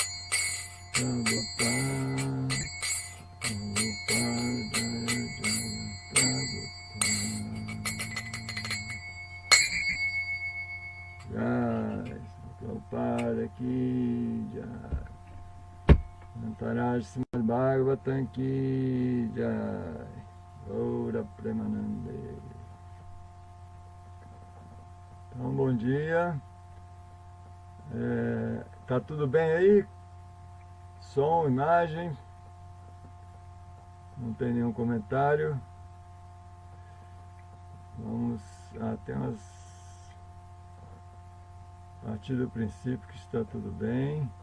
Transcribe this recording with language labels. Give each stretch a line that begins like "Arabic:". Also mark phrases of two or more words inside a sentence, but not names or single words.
Sanskrit: प्रभुपाद प्रभुपाद जय जय प्रभुपाद जय प्रभुपाद की जय अन्तरज श्रीमद् भागवतम् की जय गौर प्रेमानन्दे.
Portuguese: Então, bom dia. Tá tudo bem aí? Som, imagem? Não tem nenhum comentário? Vamos apenas partir do princípio que está tudo bem.